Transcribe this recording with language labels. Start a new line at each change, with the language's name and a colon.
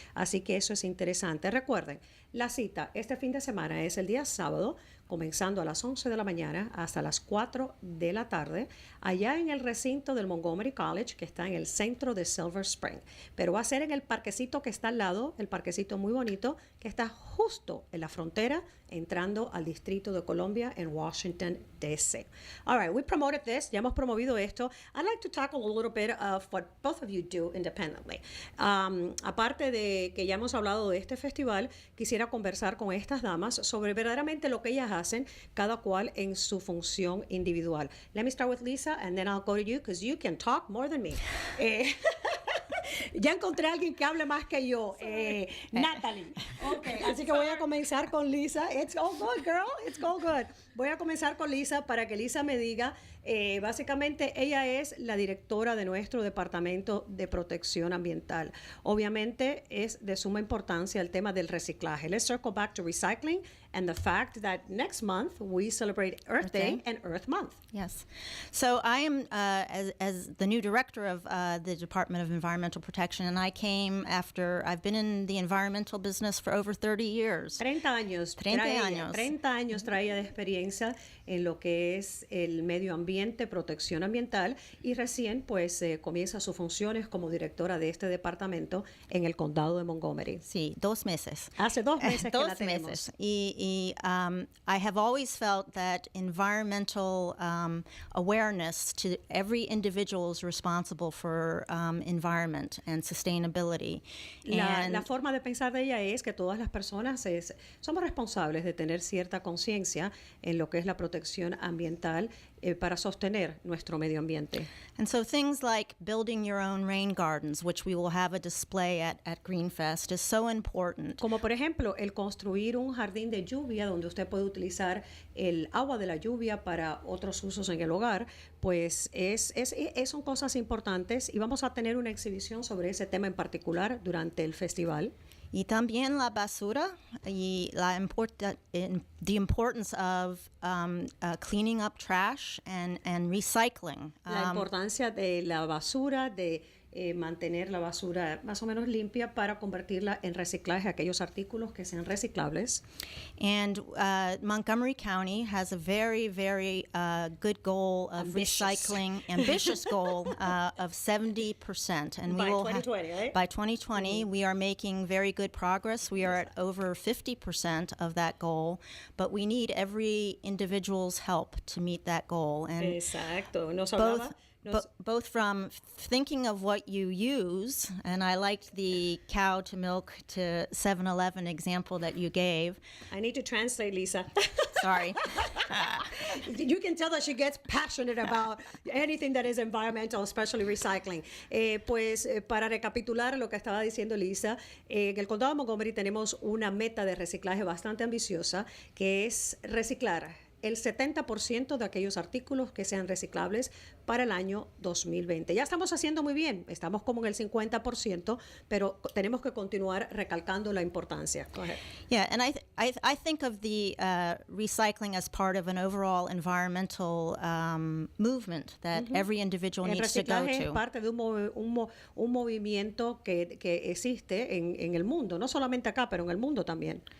Spanish: Así que eso es interesante. Recuerden, la cita este fin de semana es el día sábado, comenzando a las 11 de la mañana hasta las 4 de la tarde, allá en el recinto del Montgomery College, que está en el centro de Silver Spring. Pero va a ser en el parquecito que está al lado, el parquecito muy bonito, que está justo en la frontera, entrando al Distrito de Columbia en Washington, D.C.
English: All right, we promoted this.
Spanish: Ya hemos promovido esto.
English: I'd like to talk a little bit of what both of you do independently.
Spanish: Aparte de que ya hemos hablado de este festival, quisiera conversar con estas damas sobre verdaderamente lo que ellas hacen, cada cual en su función individual.
English: Let me start with Lisa, and then I'll go to you, because you can talk more than me.
Spanish: Ya encontré a alguien que hable más que yo. Natalie. Okay, así que voy a comenzar con Lisa.
English: It's all good, girl. It's all good.
Spanish: Voy a comenzar con Lisa para que Lisa me diga, básicamente ella es la directora de nuestro Departamento de Protección Ambiental. Obviamente es de suma importancia el tema del reciclaje.
English: Let's circle back to recycling and the fact that next month we celebrate Earth Day and Earth Month. Yes. So I am, as the new director of the Department of Environmental Protection, and I came after, I've been in the environmental business for over 30 years.
Spanish: 30 años. 30 años traía de experiencia en lo que es el medio ambiente, protección ambiental, y recién pues comienza sus funciones como directora de este departamento en el condado de Montgomery. Sí, 2 meses. Hace 2 meses que la 2 tenemos. meses.
English: I have always felt that environmental awareness to every individual is responsible for environment and sustainability.
Spanish: La forma de pensar de ella es que todas las personas somos responsables de tener cierta conciencia en lo que es la protección ambiental para sostener nuestro medio ambiente.
English: And so things like building your own rain gardens, which we will have a display at Greenfest, is so important.
Spanish: Como por ejemplo, el construir un jardín de lluvia donde usted puede utilizar el agua de la lluvia para otros usos en el hogar, pues son cosas importantes y vamos a tener una exhibición sobre ese tema en particular durante el festival. Y también la basura y
English: the importance of cleaning up trash and recycling.
Spanish: La importancia de la basura, de mantener la basura más o menos limpia para convertirla en reciclaje, aquellos artículos que sean reciclables.
English: And Montgomery County has a very, very good goal of recycling, ambitious goal of 70%. And by we will 2020, right? By 2020, we are making very good progress. We are at over 50% of that goal, but we need every individual's help to meet that goal. And
Spanish: Exacto.
English: both from thinking of what you use, and I liked the cow to milk to 7-Eleven example that you gave. I need to translate, Lisa. Sorry. You can tell that she gets passionate about anything that is environmental, especially recycling.
Spanish: Para recapitular lo que estaba diciendo Lisa, en el condado de Montgomery tenemos una meta de reciclaje bastante ambiciosa, que es reciclar el 70% de aquellos artículos que sean reciclables para el año 2020. Ya estamos haciendo muy bien, estamos como en el 50%, pero tenemos que continuar recalcando la importancia.
English: Go ahead. Yeah, and I think of the recycling as part of an overall environmental movement that every individual needs to go
Spanish: El reciclaje es
English: to.
Spanish: parte de un movimiento que existe en el mundo, no solamente acá, pero en el mundo también.